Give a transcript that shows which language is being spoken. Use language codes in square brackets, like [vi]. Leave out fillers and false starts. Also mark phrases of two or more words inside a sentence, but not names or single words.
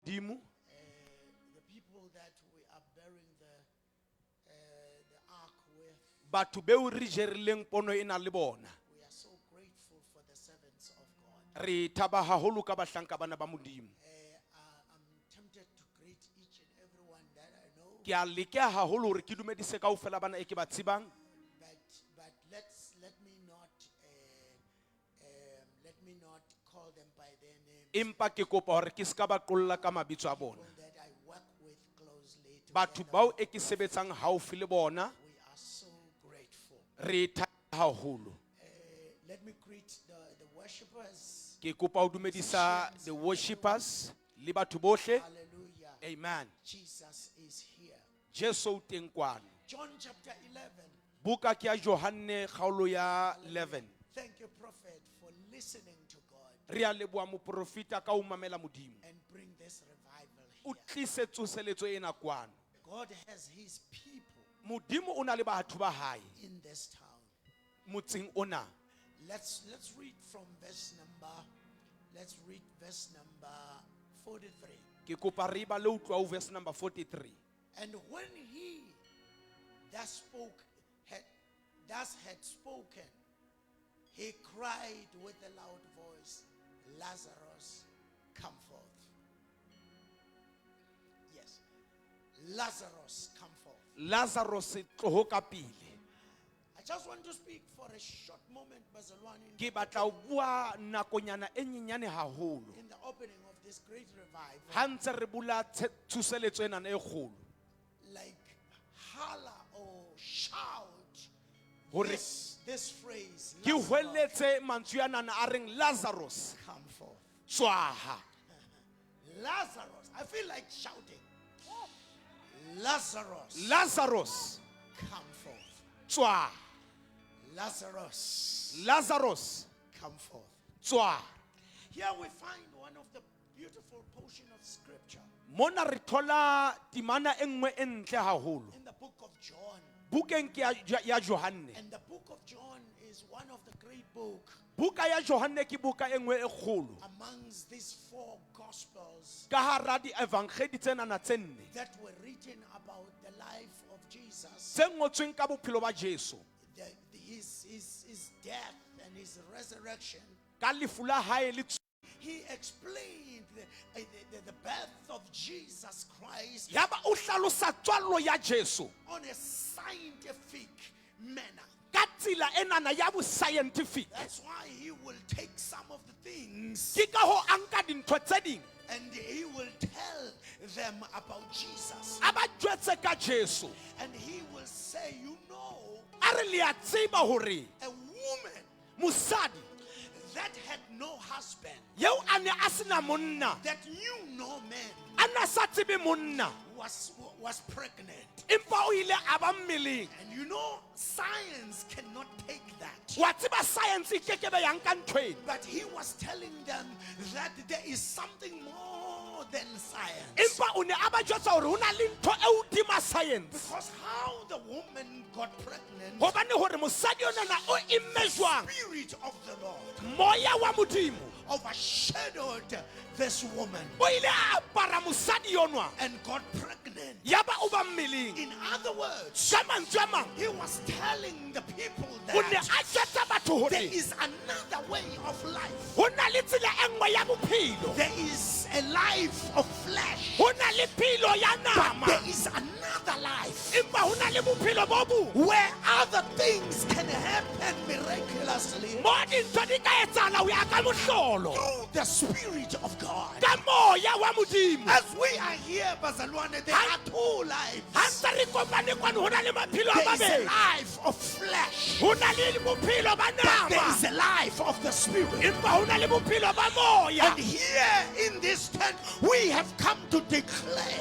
[st] Dimo. [en] The people that we are bearing the ark with, [st] Batho beo re jerileng pono ena le bona. [en] we are so grateful for the servants of God. [st] Re thaba haholo ka bahlanka bana ba Modimo. [en] I'm tempted to greet each and everyone that I know, [st] Ke a leka haholo hore ke dumedise kaofela bana e ke ba tsebang. [en] but let me not call them by their name. [st] Empa ke kopa hore ke ska ba qolla ka mabitso a bona. [en] People that I work with closely [st] Batho [en] together, [st] bao e ke sebetsang haufi le bona, [en] we are so grateful. [st] re thaba haholo. [en] Let me greet the worshippers. [st] Ke kopa ho dumedisa [en] the worshippers [st] le batho bohle. [en] Hallelujah. Amen. Jesus is here. [st] Jesu o teng kwano. [en] John chapter 11. [st] Buka ke ya Johane kgaolo ya 11. [en] Thank you, Prophet, for listening to God [st] Re a leboha moprofita ka ho mamela Modimo. [en] and bring this revival [st] O [en] here. [st] tlise tsoseletso ena kwano. [en] God has his people [st] Modimo o na le batho ba hae [en] in this town. [st] motseng ona. [en] Let's read from verse number 43. [st] Ke kopa re ba le utlwa ho [en] verse number 43. And when he thus had spoken, he cried with a loud voice, Lazarus, come forth. Yes. Lazarus, come forth. [st] Lazarus tloho ka pele. [en] I just want to speak for a short moment, [st] Bazalwane, Ke batla ho bua nakonyana e nyenyane haholo. [en] in the opening of this great revival, [st] Ha ntse re bula tsoseletso ena e kgolo. [en] like holla or shout [st] Hore [en] this phrase, [st] ke Lazarus, hweletse mantswe ana a reng Lazarus [en] come forth. [st] tswaha. [en] Lazarus, I feel like shouting. Lazarus, Lazarus come forth. [st] tswaha. [en] Lazarus, Lazarus come forth. [st] tswaha. [en] Here we find one of the beautiful portion of scripture [st] Mona re thola timana e nngwe e ntle haholo. [en] in the book of John. [st] Bukeng ke ya Johane. [en] And the book of John is one of the great books [st] Buka ya Johane ke buka e nngwe e kgolo. [en] amongst these four gospels [st] Ka hara di evangeli tsena na tse nne. [en] that were written about the life of Jesus, [st] Tse ngotsweng ka bophelo ba Jesu. [en] his death and his resurrection. [st] Ka lefu la hae le [en] He explained the birth of Jesus Christ [st] yaba o hlalosa tswallo ya Jesu [en] on a scientific manner. [st] ka tsela enana ya bo scientific. [en] That's why he will take some of the things [st] Ke ka ho anka dintho tse ding [en] and he will tell them about Jesus. [st] a ba jwetse ka Jesu. [en] And he will say, you know, [st] A re le a tseba hore [en] a woman [st] mosadi [en] that had no husband, [st] yeo a ne a sena monna, [en] that knew no man, [st] a na sa tsebe monna, [en] was pregnant. [st] empa o ile a ba mmeleng. [en] And you know, science cannot take that. [st] Wa tseba science e kekebe ya nka ntho ena. [en] But he was telling them that there is something more than science. [st] Empa o ne a ba jwetsa hore ho na le ntho e hodima science. [en] Because how the woman got pregnant, [st] Hobane hore mosadi onana o imme jwang, [en] Spirit of the Lord [st] moya wa Modimo [en] overshadowed this woman [st] o ile a apara mosadi yonwa [en] and got pregnant. [st] yaba o ba mmeleng. [en] In other words, [st] Ka mantswe a mang [en] he was telling the people [st] o ne [en] that [st] a jwetsa batho [en] there [st] hore [en] is another way of life. [st] ho na le tsela e nngwe ya bophelo, [en] There is a life of flesh. [st] ho na le phelo ya [en] But [st] nama, [en] there is another life [st] empa ho na le bophelo bo bong [en] where other things can happen miraculously [st] mo dintho di ka etsahala ho ya ka mohlolo [en] through the Spirit of God. [st] ka moya wa Modimo. [en] As we are here, Bazalwane, there are two lives. [st] Ha ntse re kopane kwano ho na le maphelo a [en] There is a [st] mabedi, [en] life of flesh. [st] ho na le bophelo ba [en] There [st] nama, [en] is a life of the Spirit. [st] empa ho na le bophelo ba moya. [en] And here in this tent, we have come to declare